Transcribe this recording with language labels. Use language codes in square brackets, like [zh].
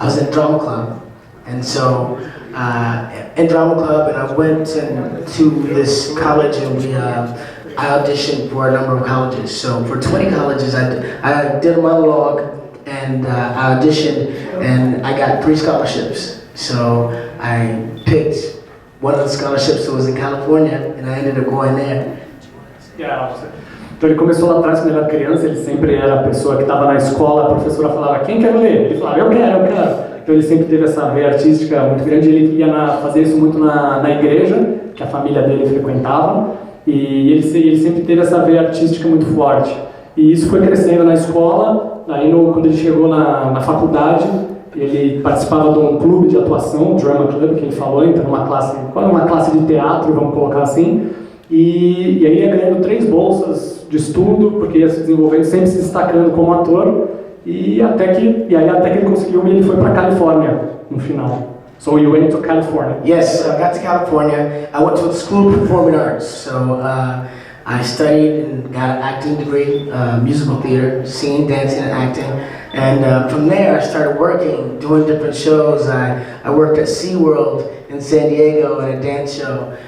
[en] drama club, and so in drama club, and I went to this college, and I auditioned for a number of colleges. So for 20 colleges, I did a monologue, and I auditioned, and I got 3 scholarships. So I picked one of the scholarships that was in California, and I ended up going there. Yeah. [pt] Então ele começou lá atrás, quando ele era criança, ele sempre era a pessoa que estava na escola, a professora falava, quem quer ler? Ele falava, eu quero. Então ele sempre teve essa veia artística muito grande, ele ia fazer isso muito na igreja, que a família dele frequentava, e ele sempre teve essa veia artística muito forte. E isso foi crescendo na escola, aí quando ele chegou na faculdade, ele participava de um clube de atuação, drama club, que ele falou, então uma classe de teatro, vamos colocar assim, e aí ia ganhando 3 bolsas de estudo, porque ia se desenvolvendo, sempre se destacando como ator, e até que ele conseguiu, e ele foi para Califórnia no final. [en] So you went to California? Yes, I got to California. I went to the School of Performing Arts. So I studied and got an acting degree, musical theater, singing, dancing, and acting. And from there, I started working, doing different shows. I worked at SeaWorld in San Diego at a dance show.